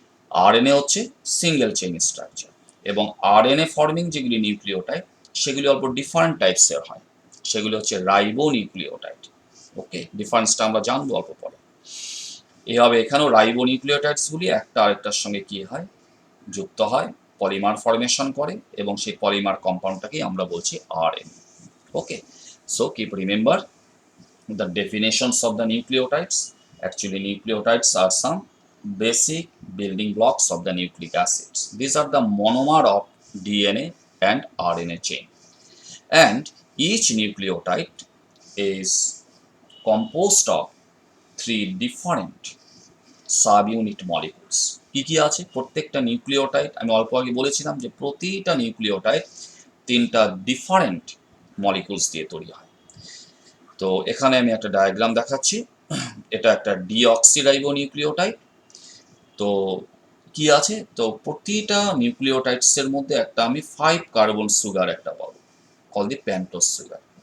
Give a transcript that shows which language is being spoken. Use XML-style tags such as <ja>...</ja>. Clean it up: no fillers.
<bn>RNA হচ্ছে single chain structure এবং RNA forming যেগুলি নিউক্লিওটাইড সেগুলি অল্প ডিফারেন্ট টাইপসের হয়, সেগুলি হচ্ছে রাইবো নিউক্লিওটাইড। ওকে, ডিফারেন্সটা আমরা জানবো অল্প পরে। এভাবে এখানেও রাইবো নিউক্লিওটাইডসগুলি একটা আরেকটার সঙ্গে কি হয় যুক্ত হয়, পলিমার ফর্মেশন করে এবং সেই পলিমার কম্পাউন্ডটাকেই আমরা বলছি RNA.</bn> <en>Okay, so keep remember the definitions of the nucleotides. Actually nucleotides are some basic building blocks of the nucleic acids. These are the monomer of DNA and RNA chain, and each nucleotide is composed of three different subunit molecules.</en> <bn>কি কি আছে প্রত্যেকটা nucleotide আমি অল্প আগে বলেছিলাম যে প্রতিটা নিউক্লিওটাইড তিনটা ডিফারেন্ট মলিকুলস দিয়ে তৈরি হয়। তো এখানে আমি একটা ডায়াগ্রাম দেখাচ্ছি। এটা একটা ডিঅক্সিরাইবো নিউক্লিওটাইড। তো কি আছে, তো প্রতিটা নিউক্লিওটাইডস এর মধ্যে একটা আমি 5 কার্বন সুগার একটা পাবো,</bn> <en>Call the pentose sugar.</en>